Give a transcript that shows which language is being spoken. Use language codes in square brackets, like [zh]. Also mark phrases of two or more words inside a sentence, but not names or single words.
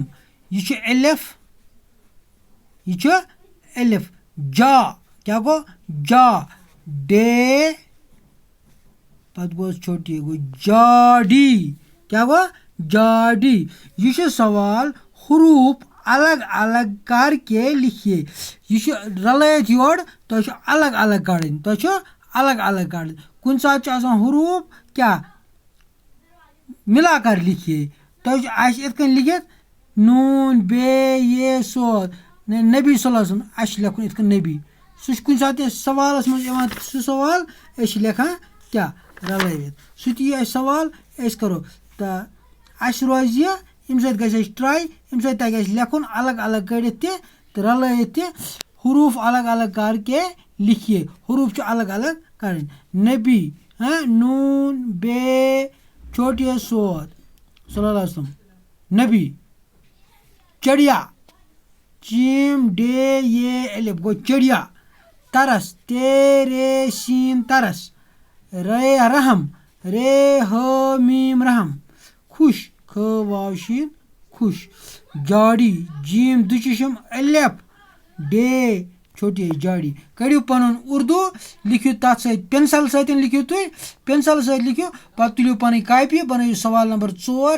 [ks] یہِ چھُ الف. یہِ چھُ الف. جا کیٛاہ گوٚو جا. ڈے پَتہٕ گوس چھوٹی گوٚو جاڈی. کیٛاہ گوٚو جاڈی. یہِ چھُ سوال [ur] حروٗف الگ الگ کر کے لکھیے. [ks] یہِ چھُ رلٲیِتھ یورٕ تۄہہِ چھُ الگ الگ کَڑٕنۍ. تۄہہِ چھُ الگ الگ کَڑٕنۍ. کُنہِ ساتہٕ چھُ آسان حروٗف کیٛاہ [ur] مِلا کر لکھیے. [ks] تۄہہِ چھُ اَسہِ یِتھ کٔنۍ لیکھِتھ نوٗن بے یہ سود نبی [ar] صلی اللہ علیہ وسلم. [ks] اَسہِ چھُ لیکھُن یِتھ کٔنۍ نبی. سُہ چھُ کُنہِ ساتہٕ اَسہِ سوالَس منٛز یِوان سُہ سوال أسۍ چھِ لیکھان کیٛاہ رلٲوِتھ. سُہ تہِ یی اَسہِ سوال أسۍ کَرو تہٕ اَسہِ روزِ یہِ. اَمہِ سۭتۍ گژھِ اَسہِ ٹرٛاے. اَمہِ سۭتۍ تَگہِ اَسہِ لیکھُن الگ الگ کٔڑِتھ تہِ تہٕ رلٲیِتھ تہِ. [ur] حروٗف الگ الگ کر کے لکھیے. [ks] حروٗف چھِ الگ الگ کَرٕنۍ. نبی نوٗن بے چھوٹیے سود [ar] صلی اللہ علیہ وسلم. [ks] نبی. چڑیا چیٖم ڈے یہ الف گوٚو چڑیا. ترس تیرے سیٖن ترس. رے رحم رے ہو میٖم رحم. خوش خ واو شیٖن خوش. جاڈی جیٖم دُچشم الف ڈے چھوٹی جاڈی. کٔڑِو پَنُن اُردو لیکھِو تَتھ سۭتۍ پٮ۪نسَل سۭتۍ لیکھِو تُہۍ. پٮ۪نسَل سۭتۍ لیکھِو. پَتہٕ تُلِو پَنٕنۍ کاپی بَنٲیِو سوال نمبر 4.